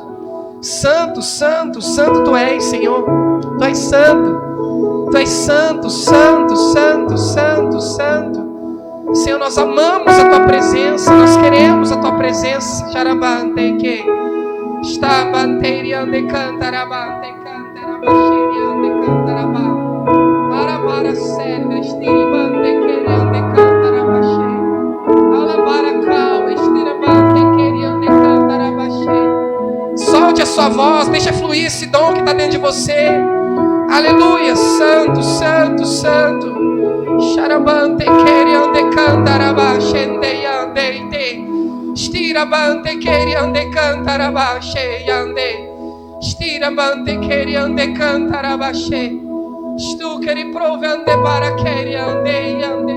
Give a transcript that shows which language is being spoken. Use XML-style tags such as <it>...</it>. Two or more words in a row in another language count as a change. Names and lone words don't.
<pt>Santo, santo, santo tu és, Senhor. Tu és santo. Tu és santo, santo, santo, santo, santo. Senhor, nós amamos a tua presença, nós queremos a tua presença. Charabante que está banteriande cantarabante cantarabacheriande cantarabá. Para serva estiribante querende cantarabache. Alabara cal estiribante querende cantarabache. Solte a sua voz, deixa fluir esse dom que está dentro de você. Aleluia, santo, santo, santo. Charabante queriande cantarabache ande ande. Estirabante queriande cantarabache ande. Estirabante queriande cantarabache. Stu queri prove ande para queriande ande.</pt>